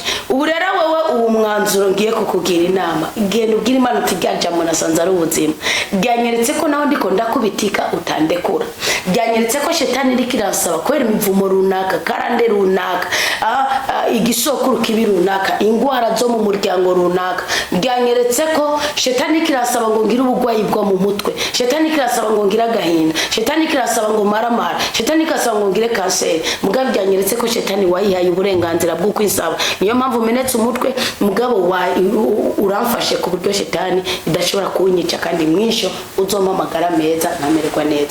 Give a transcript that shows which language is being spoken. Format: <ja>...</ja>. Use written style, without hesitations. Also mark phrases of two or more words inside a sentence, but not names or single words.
<rn>Ubu rero wewe uwo mwanzuro ngiye kukugira inama, genda ubwira Imana uti ryajamo nasanze ari ubuzima, ryanyeretse ko naho ndiko ndakubitika utandekura, ryanyeretse ko shetani iri kirasaba kwera imivumo runaka, karande runaka, igisokuru kibi runaka, ingwara zo mu muryango runaka, ryanyeretse ko shetani kirasaba ngo ngira ubugwayi bwo mu mutwe, shetani kirasaba ngo ngira agahinda, shetani kirasaba ngo maramara, shetani kirasaba ngo ngire kanseri. Mugabo ryanyeretse ko shetani wayihaye uburenganzira bwo kwisaba, niyo mpamvu menetse umutwe. Mugabo uramfashe ku buryo shetani idashobora kunyica, kandi mwisho uzoma amagara meza nkamererwa neza.</rn>